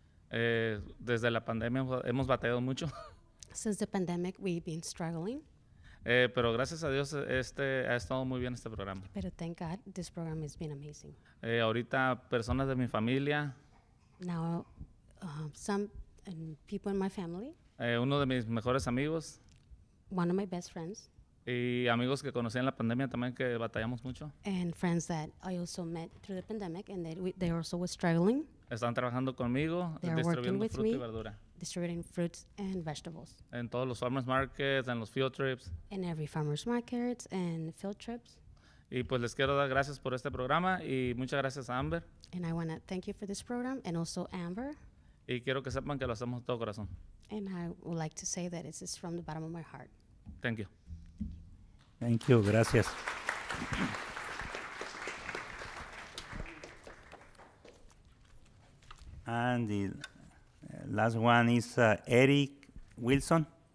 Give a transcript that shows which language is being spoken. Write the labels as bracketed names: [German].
[Spanish] Desde la pandemia hemos batallado mucho, [English] Since the pandemic, we've been struggling, [Spanish] pero gracias a Dios ha estado muy bien este programa. [English] but thank God, this program has been amazing. [Spanish] Ahorita personas de mi familia, [English] Now, some people in my family, [Spanish] uno de mis mejores amigos [English] one of my best friends, [Spanish] y amigos que conocí en la pandemia también, que batallamos mucho, [English] and friends that I also met through the pandemic, and that they also were struggling, [Spanish] están trabajando conmigo [English] They are working [Spanish] distribuyendo [English] with [Spanish] fruta y [English] me. [Spanish] verdura [English] distributing fruits and vegetables [Spanish] en todos los [English] farmers markets, [Spanish] en los [English] field trips. in every farmers markets and field trips. [Spanish] Y pues les quiero dar gracias por este programa y muchas gracias a Amber. [English] And I want to thank you for this program, and also Amber. [Spanish] Y quiero que sepan que lo hacemos de todo corazón. [English] And I would like to say that it's just from the bottom of my heart. Thank you. Thank you. [Spanish] Gracias. [English] And the last one is Eric Wilson.